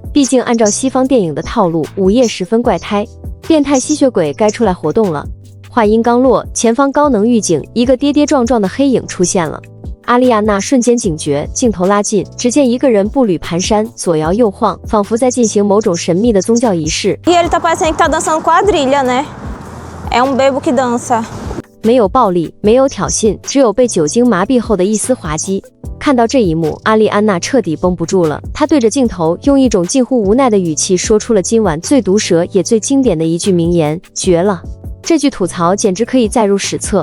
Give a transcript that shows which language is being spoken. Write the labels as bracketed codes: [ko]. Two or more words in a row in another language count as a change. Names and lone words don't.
[zh] 毕竟按照西方电影的套路，午夜十分怪胎，变态吸血鬼该出来活动了。话音刚落，前方高能预警，一个跌跌撞撞的黑影出现了。阿丽亚娜瞬间警觉，镜头拉近，只见一个人步履蹒跚，左摇右晃，仿佛在进行某种神秘的宗教仪式。 [pt] E ele tá parecendo que tá dançando quadrilha, né? É um bebo que dança. [zh] 没有暴力，没有挑衅，只有被酒精麻痹后的一丝滑稽。看到这一幕，阿丽安娜彻底绷不住了，她对着镜头用一种近乎无奈的语气说出了今晚最毒舌也最经典的一句名言：绝了！这句吐槽简直可以载入史册。